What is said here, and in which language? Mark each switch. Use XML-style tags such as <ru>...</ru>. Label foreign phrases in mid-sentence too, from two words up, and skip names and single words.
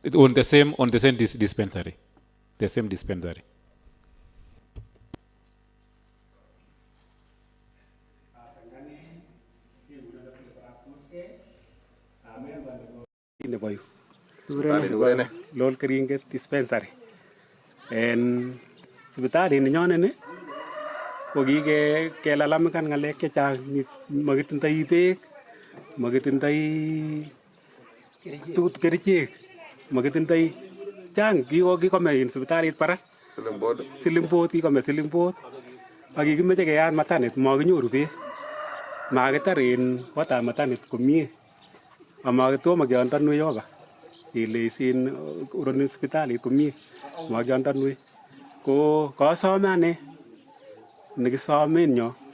<en>On the same dispensary. The same dispensary.</en> <kln>Lol keringet dispensary. En sipitali ninyonet ni ko kikelalamikan ngalek chechang, makitindoi beek, makitindoi kerichek, makitindoi chang kikome en sipitalit barak silimbot kikome silimbot ak kikimeche keyat matanet makinyoru beek, makitar en kotab matanet komie amakitomo keondonwe yoba ile isin uroni sipitalit komie makiondonwe ko kasome ane nekisomen nyo</kln>